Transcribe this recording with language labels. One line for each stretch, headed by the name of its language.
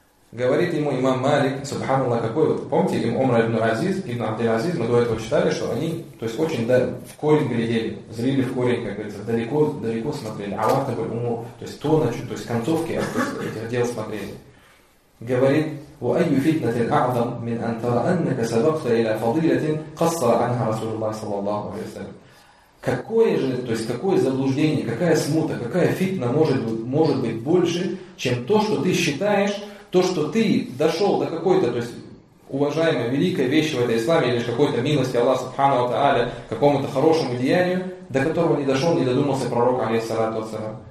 Russian: Говорит ему имам Малик, субханаллах, какой вот, помните, им Умра ибн Азиз, ибн Абдель-Азиз, мы до этого читали, что они, то есть очень в корень глядели, зрели в корень, как говорится, далеко, далеко смотрели, Аллах такой уму, то есть то, на чуть, то есть концовки этих дел смотрели.
Arabic: Говорит, وَأَيُّ فِتْنَةٍ أَعْظَمْ مِنْ أَنْ تَرَ أَنَّكَ سَبَقْتَ إِلَى فَضِيلَةٍ قَصَّرَ عَنْهَا رَسُولُ اللَّهِ صَلَى اللَّهُ عَلَيْهِ وَسَلَّمَ.
Russian: Какое же, то есть какое заблуждение, какая смута, какая фитна может быть больше, чем то, что ты считаешь, то, что ты дошел до какой-то, то есть, уважаемой, великой вещи в этой исламе, или же какой-то милости Аллаха Субхану ва Тааля, какому-то хорошему деянию, до которого не дошел, не додумался пророк, алейхиссалату вассалям.